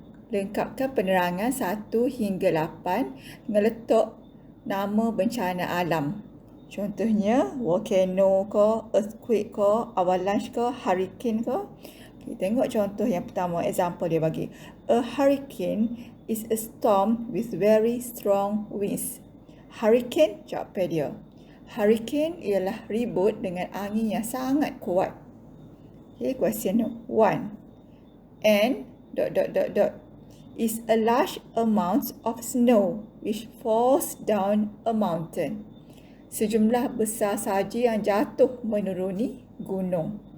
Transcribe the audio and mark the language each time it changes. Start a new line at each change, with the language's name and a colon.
Malay: Lengkapkan penerangan 1 hingga 8 dengan letak nama bencana alam. Contohnya, volcano ke, earthquake ke, avalanche ke, hurricane ke. Okay, tengok contoh yang pertama, example dia bagi.
English: A hurricane is a storm with very strong winds.
Malay: Hurricane, jawapan dia. Hurricane ialah ribut dengan angin yang sangat kuat.
English: Okay, question 1. And ... is a large amount of snow which falls down a mountain.
Malay: Sejumlah besar salji yang jatuh menuruni gunung.